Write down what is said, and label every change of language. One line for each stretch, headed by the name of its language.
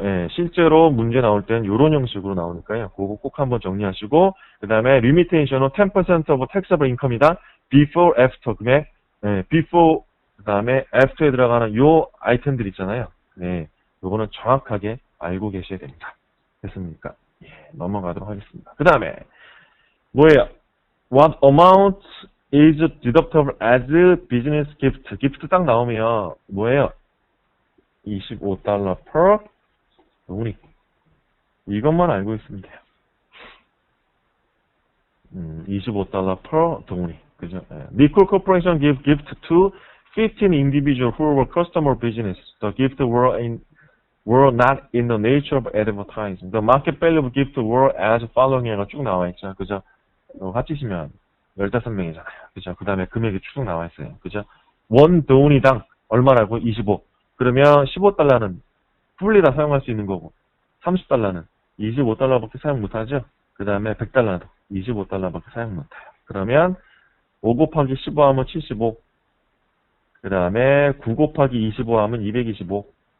Korean: 예, 실제로 문제 나올 땐 요런 형식으로 나오니까요. 그거 꼭 한번 정리하시고, 그 다음에 limitation은
English: 10% of taxable income
Korean: 이다. before, after 금액, 예, before, 그 다음에 after에 들어가는 요 아이템들 있잖아요. 네, 요거는 정확하게 알고 계셔야 됩니다. 됐습니까? 예, 넘어가도록 하겠습니다. 그 다음에, 뭐예요?
English: What amount is deductible as business gift?
Korean: gift 딱 나오면, 뭐예요? 25달러 per 돈이. 이것만 알고 있으면 돼요. 25달러 per 돈이. 그죠?
English: Nicole Corporation give gift to 15 individual who were customer business. The gift were not in the nature of advertising. The market value of gift were as following
Korean: 해가 쭉 나와 있죠. 그죠? 합치시면 15명이잖아요. 그죠? 그 다음에 금액이 쭉 나와 있어요. 그죠? 원 돈이당 얼마라고? 25. 그러면 15달러는 풀리 다 사용할 수 있는 거고 30달러는 25달러밖에 사용 못하죠. 그 다음에 100달러도 25달러밖에 사용 못해요. 그러면 5 곱하기 15 하면 75. 그 다음에 9 곱하기 25 하면 225.